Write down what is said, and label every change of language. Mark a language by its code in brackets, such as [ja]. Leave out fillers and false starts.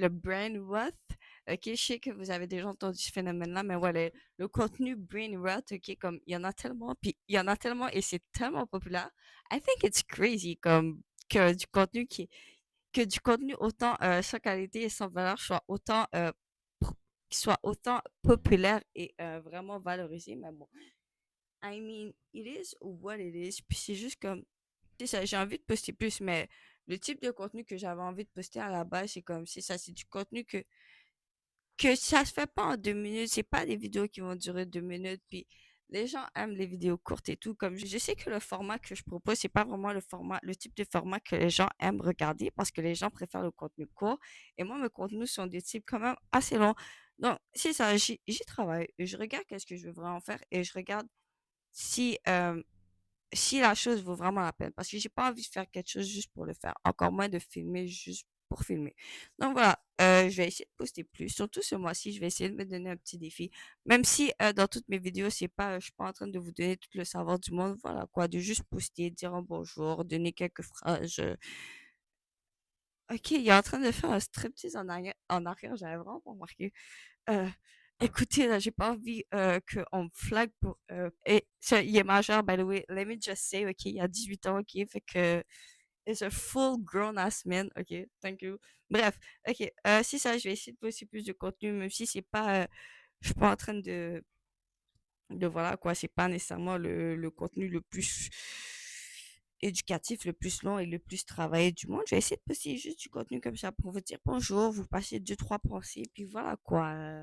[fr] Le brain rot, ok, je sais que vous avez déjà entendu ce phénomène-là, mais voilà, le contenu brain rot, ok, comme il y en a tellement, puis il y en a tellement et c'est tellement populaire. [en] I think it's crazy, [fr] comme que du contenu que du contenu autant sans qualité et sans valeur soit autant qui soit autant populaire et vraiment valorisé. Mais bon, [en] I mean, it is what it is. [fr] Puis c'est juste comme c'est ça, j'ai envie de poster plus, mais le type de contenu que j'avais envie de poster à la base, c'est comme, c'est ça, c'est du contenu que ça se fait pas en 2 minutes, c'est pas des vidéos qui vont durer 2 minutes, puis les gens aiment les vidéos courtes et tout, comme je sais que le format que je propose, c'est pas vraiment le type de format que les gens aiment regarder, parce que les gens préfèrent le contenu court, et moi, mes contenus sont des types quand même assez longs. Donc, c'est ça, j'y travaille, je regarde qu'est-ce que je veux vraiment faire, et je regarde si, si la chose vaut vraiment la peine. Parce que j'ai pas envie de faire quelque chose juste pour le faire. Encore moins de filmer juste pour filmer. Donc voilà, je vais essayer de poster plus. Surtout ce mois-ci, je vais essayer de me donner un petit défi. Même si dans toutes mes vidéos, je suis pas en train de vous donner tout le savoir du monde. Voilà quoi, de juste poster, dire un bonjour, donner quelques phrases. Ok, il est en train de faire un striptease en arrière, j'avais vraiment pas remarqué. Euh, écoutez, là, j'ai pas envie qu'on me flag pour... et il est majeur, [en] by the way. Let me just say, [fr] OK, il a 18 ans, OK? Fait que... [en] It's a full grown-ass man, OK? Thank you. [fr] Bref, [en] OK. [fr] C'est ça, je vais essayer de poster plus de contenu, même si c'est pas... je suis pas en train de voilà quoi, c'est pas nécessairement le contenu le plus éducatif, le plus long et le plus travaillé du monde. Je vais essayer de poster juste du contenu comme ça pour vous dire bonjour, vous passez deux, trois pensées, puis voilà quoi.